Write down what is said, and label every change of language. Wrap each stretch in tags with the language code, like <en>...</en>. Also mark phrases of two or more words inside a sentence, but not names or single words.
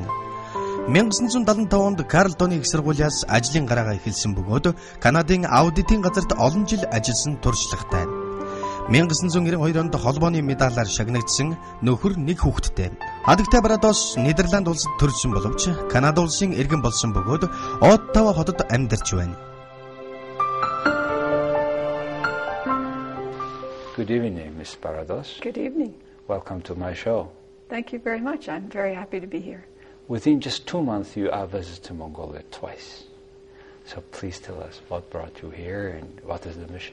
<mn>1975 онд Carleton-ы их сургуулиас ажлын гараагаа эхэлсэн бөгөөд Канадын аудитын газарт олон жил ажилласан туршлагатай. 1992 онд холбооны медалаар шагнагдсан нөхөр нэг хүүхэдтэй. Хадагтай Barrados Нидерланд улсад төрсөн боловч Канада улсын иргэн болсон бөгөөд Оттава хотод амьдарч байна.</mn> <en>Good evening, Ms. Barrados. Good evening. Welcome to my show. Thank you very much. I'm very happy to be here. Within just 2 months, you have visited Mongolia twice. So please tell us what brought you here and what is the mission?</en>